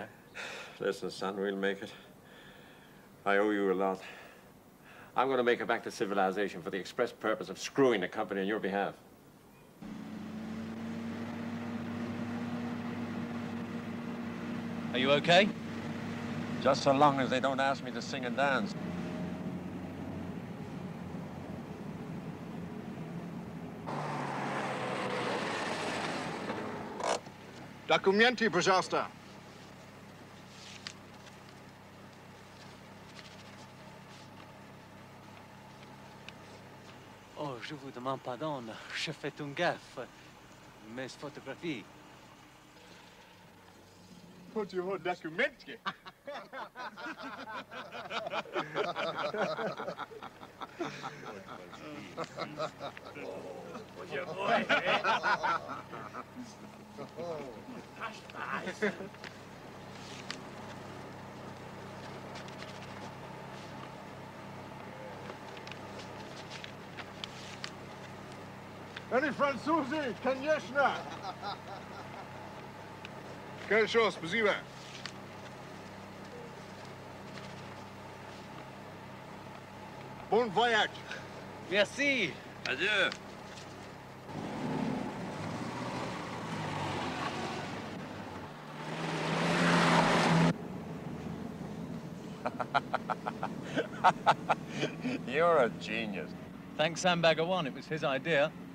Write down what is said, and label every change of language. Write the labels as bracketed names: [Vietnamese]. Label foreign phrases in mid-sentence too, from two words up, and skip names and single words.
[English] Listen, son, we'll make it. I owe you a lot. I'm going to make it back to civilization for the express purpose of screwing the company on your behalf. Are you okay? Just so long as they don't ask me to sing and dance. [Russian] Документы, пожалуйста. [French] Oh, je vous demande pardon. Je fais une gaffe. Mes photographies. [English] Put your документы. Your boy, eh? [Russian] Они французы, конечно. Хорошо, спасибо. [French] Bon voyage. Merci. Adieu. [English] You're a genius. Thanks, Sandbagger 1. It was his idea.